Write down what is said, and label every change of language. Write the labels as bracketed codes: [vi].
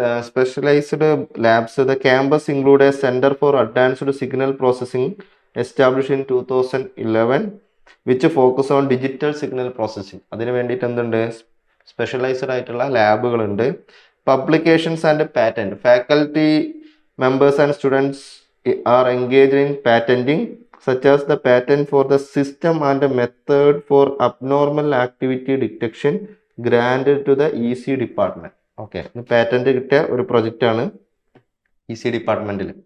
[en] Specialized labs. The campus include a center for advanced signal processing established in 2011 which focus on digital signal processing. [ml] അതിനു വേണ്ടിയിട്ട് എന്തുണ്ട്, specialised ആയിട്ടുള്ള ലാബുകളുണ്ട്. [en] Publications and patent. Faculty members and students are engaged in patenting such as the patent for the system and method for abnormal activity detection granted to the EC department. [ml] Okay, patent കിട്ടിയ ഒരു project ആണ് EC ഡിപ്പാർട്ട്മെന്റിൽ.